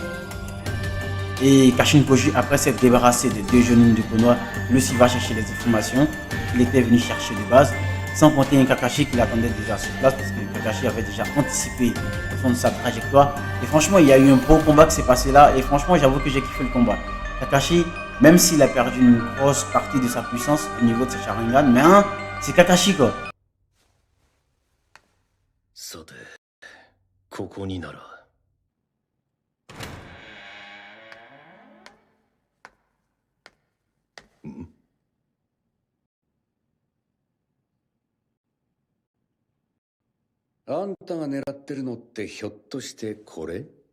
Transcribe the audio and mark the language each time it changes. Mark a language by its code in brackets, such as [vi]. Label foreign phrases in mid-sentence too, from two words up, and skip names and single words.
[fr] Et Kashin Koji, après s'être débarrassé des deux jeunes de Konoha, lui aussi va chercher les informations qu'il était venu chercher de base, sans compter un Kakashi qui l'attendait déjà sur place, parce que Kakashi avait déjà anticipé sa trajectoire. Et franchement, il y a eu un beau combat qui s'est passé là, et franchement, j'avoue que j'ai kiffé le combat. Kakashi, même s'il a perdu une grosse partie de sa puissance au niveau de ses Sharingan, mais hein, c'est Kakashi quoi. [ja] さて、ここになら。あんたが狙ってるのってひょっとしてこれ？